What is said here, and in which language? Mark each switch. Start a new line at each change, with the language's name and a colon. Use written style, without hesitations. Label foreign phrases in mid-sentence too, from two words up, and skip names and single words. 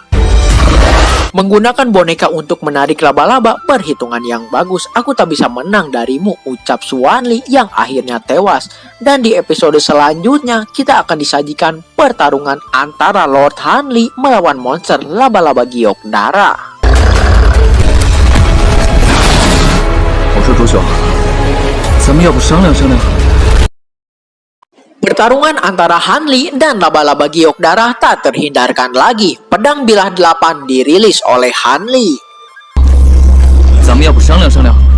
Indonesian: Menggunakan boneka untuk menarik laba-laba, perhitungan yang bagus. Aku tak bisa menang darimu, ucap Xuan Li yang akhirnya tewas. Dan di episode selanjutnya, kita akan disajikan pertarungan antara Lord Han Li melawan monster laba-laba giok darah.
Chinese: 我说朱兄，咱们要不商量商量？
Indonesian: Pertarungan antara Han Li dan laba-laba giok darah tak terhindarkan lagi. Pedang bilah 8 dirilis oleh Han Li.
Chinese: 咱们要不商量商量？